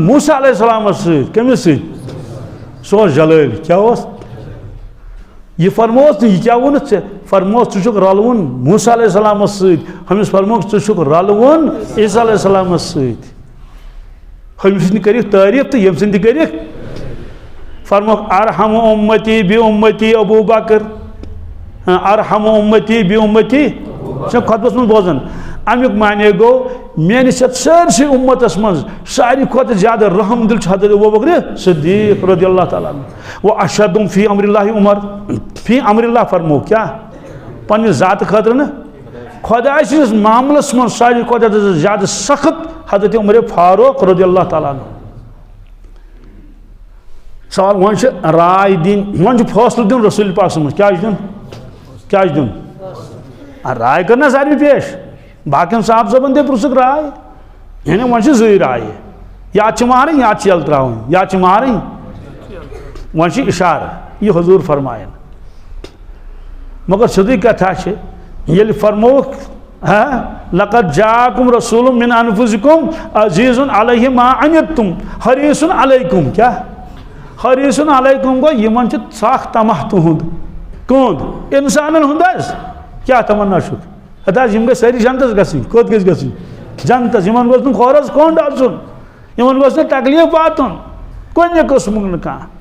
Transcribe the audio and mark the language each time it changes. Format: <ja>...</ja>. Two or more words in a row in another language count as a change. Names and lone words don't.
<ks>موسیٰ علیہ السلامس سۭتۍ کٔمِس سۭتۍ سُہ اوس جلٲلۍ کیاہ اوس یہ فرموس نہٕ یہِ کیاہ ووٚنُتھ ژےٚ فرموس ژٕ چھُکھ رلوُن موسیٰ علیہ السلامس سۭتۍ ہُمِس فرموکھ ژٕ چھُکھ رلوُن عیسیٰ علیہ السلامس سۭتۍ ہُمہِ سٕنٛدِ کٔرِکھ تعریٖف تہٕ ییٚمہِ سٕنٛدِ کٔرِکھ فرموکھ</ks> <ar>ارحم امتی بی امتی ابو بکر ارحم امتی بی امتی</ar> <ks>چھُ خطبس منٛز بوزان امیُک معنی گوٚو میٲنِس یتھ سٲرسٕے اُمتس منٛز ساروی کھۄتہٕ زیادٕ رحم دل چھُ حضرت ابوبکر صدیق</ks> <ar>رضی اللہ تعالیٰ عنہ و اشدُم فی امر اللہ عمر فی امر اللہ</ar> <ks>فرمو کیاہ پننہِ ذاتہٕ خٲطرٕ نہٕ خۄداے سٕنٛدِس معاملس منٛز ساروی کھۄتہٕ زیادٕ سخت حضرت عمر فاروق</ks> <ar>رضی اللہ تعالیٰ عنہ</ar> <ks>سوال وۄنۍ چھِ راے دِنۍ وۄنۍ چھُ فٲصلہٕ دیُن رسول پاک صٲبَس کیاہ چھُ دیُن کیاہ چھُ دیُن راے کٔر نا ساروی پیش باقین صاحب صٲبن تہِ پرٛژھُکھ راے یعنی وۄنۍ چھِ زٕے رایہِ یا چھِ مارٕنۍ یا چھِ یلہٕ ترٛاوٕنۍ یا چھِ مارٕنۍ وۄنۍ چھِ اِشارٕ یہِ حضوٗر فرمایَن مگر سیٚودُے کتھا چھِ ییٚلہِ فرمووُکھ</ks> <ar>لقد جاءکم رسول من انفسکم عزیز علیہ ما عنتم حریص علیکم</ar> <ks>کیاہ</ks> <ar>حریص علیکم</ar> <ks>گوٚو یِمن چھُ سخ طمع تُہُنٛد کُہُنٛد انسانن ہُنٛد حظ کیاہ تمنا چھُکھ ہتا حظ یِم گٔژھۍ سٲری جنتس گژھٕنۍ کوٚت گژھِ گژھٕنۍ جنتس یِمن گوٚژھ نہٕ کھورس کوٚنٛڈ آسُن یِمن گوٚژھ نہٕ تکلیٖف واتُن کُنہِ قٕسمُک نہٕ کانٛہہ</ks>